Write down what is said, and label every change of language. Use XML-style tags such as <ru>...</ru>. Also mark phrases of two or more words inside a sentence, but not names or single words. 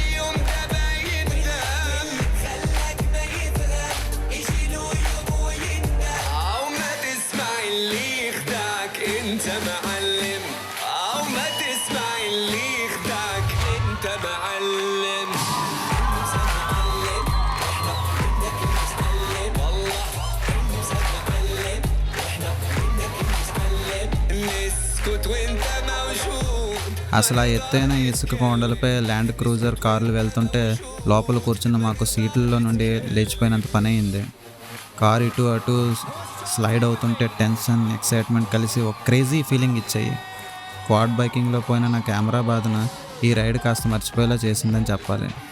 <ar>يوم دابا يندم خلاك ما يفهم يجي له يوم ويندم او ما تسمع اللي يخدعك انت معلم او ما تسمع اللي يخدعك انت معلم انت معلم واحنا منك نتعلم والله انت معلم واحنا منك نتعلم نسكت وانت موجود.</ar> <te>అసలు ఆ ఎత్తైన ఇసుక కొండలపై ల్యాండ్ క్రూజర్ కార్లు వెళ్తుంటే లోపల కూర్చున్న మాకు సీట్లలో నుండి లేచిపోయినంత పని అయింది. కారు ఇటు అటు స్లైడ్ అవుతుంటే టెన్షన్, ఎక్సైట్మెంట్ కలిసి ఒక</te> <en>crazy feeling</en> <te>ఇచ్చాయి.</te> <en>quad biking</en> <te>పోయిన నా కెమెరా బాధన ఈ రైడ్ కాస్త మర్చిపోయేలా చేసిందని చెప్పాలి.</te>